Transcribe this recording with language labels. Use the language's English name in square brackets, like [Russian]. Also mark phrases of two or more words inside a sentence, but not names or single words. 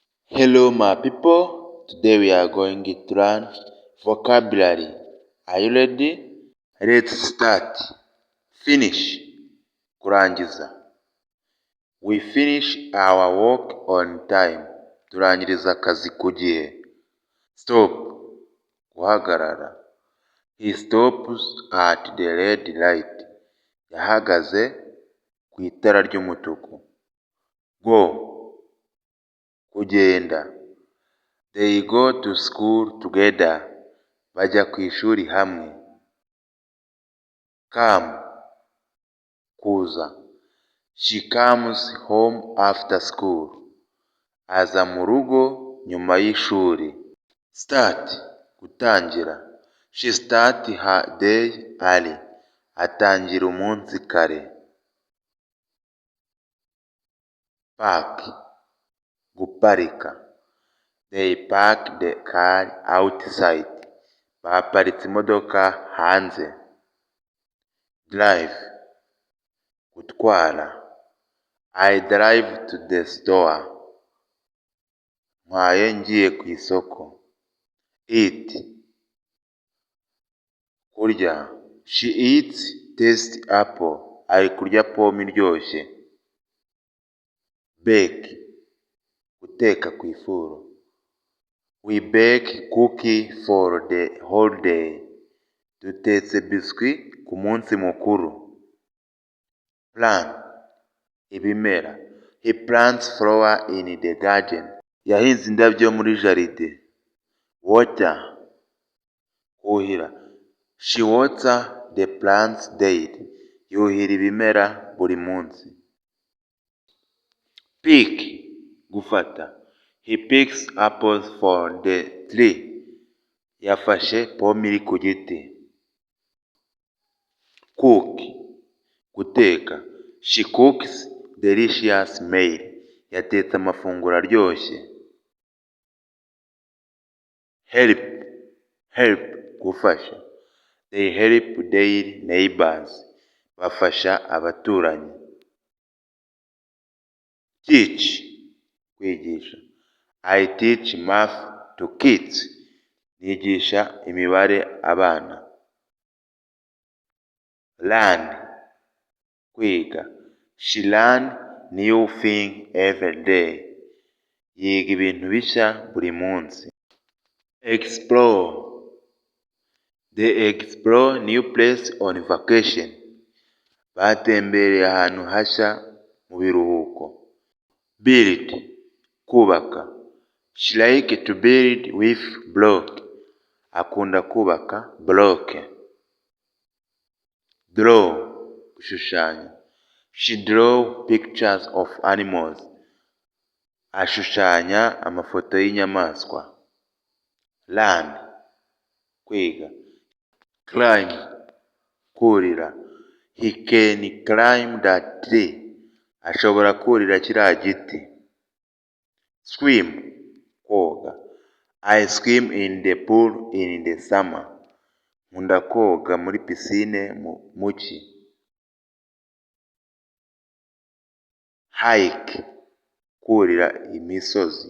[English] Hello my people, today we are going to learn vocabulary. Are you ready? Let's start. Finish, kurangiza. We finish our work on time. [Kinyarwanda] Turangiriza akazi ku gihe. [English] Stop, guhagarara. He stops at the red light. [Kinyarwanda] Yahagaze ku itara ry'umutuku. [English] Go, kugenda. They go to school together. [Kinyarwanda] Bajya ku ishuri hamwe. [English] Come, kuza. She comes home after school. [Kinyarwanda] Aza mu rugo nyuma y'ishuri. [English] Start, gutangira. She start her day early. [Kinyarwanda] Atangira umunsi kare. Park, guparika. [English] They park the car outside. [Kinyarwanda] Baparitse imodoka hanze. [English] Drive, gutwara. I drive to the store. [Kinyarwanda] Ntwaye ngiye ku isoko. [English] Eat, kurya. She eats tasty apple. [Kinyarwanda] Ari kurya pome iryoshye. Bake, guteka ku ifuru. [English] We bake cookie for the whole day. [Kinyarwanda] Dutetse biscuit ku munsi mukuru. [English] Plant, ibimera. He plants flower in the garden. [Kinyarwanda] Yahinze indabyo muri jaride. [English] Water, kuhira. She waters the plants daily. [Kinyarwanda] Yuhira ibimera buri munsi. [English] Pick, gufata. He picks apples for the tree. [Kinyarwanda] Yafashe pome iri ku giti. [English] Cook, guteka. She cooks delicious meal. [Kinyarwanda] Yatetse amafunguro aryoshye. [English] Help, gufasha. They help their neighbors. [Kinyarwanda] Bafasha abaturanyi. Teach, kwigisha. [English] I teach math to kids. [Kinyarwanda] Nigisha imibare abana. [English] Learn, kwiga. She learn new thing every day. [Kinyarwanda] Yiga ibintu bishya buri munsi. [English] Explore, they explore new place on vacation. [Kinyarwanda] Batembereye ahantu hashya mu biruhuko. [English] Build, kubaka. She like to build with block. [Kinyarwanda] Akunda kubaka block. Draw, gushushanya. [English] She draw pictures of animals. [Kinyarwanda] Ashushanya amafoto y'inyamaswa. [English] Learn, kwiga. Climb, kurira. He can climb that tree. [Kinyarwanda] Ashobora kurira kiriya giti. [English] Swim, koga. I swim in the pool in the summer. [Kinyarwanda] Nkunda koga muri pisine mu cyi. Hike, kurira imisozi.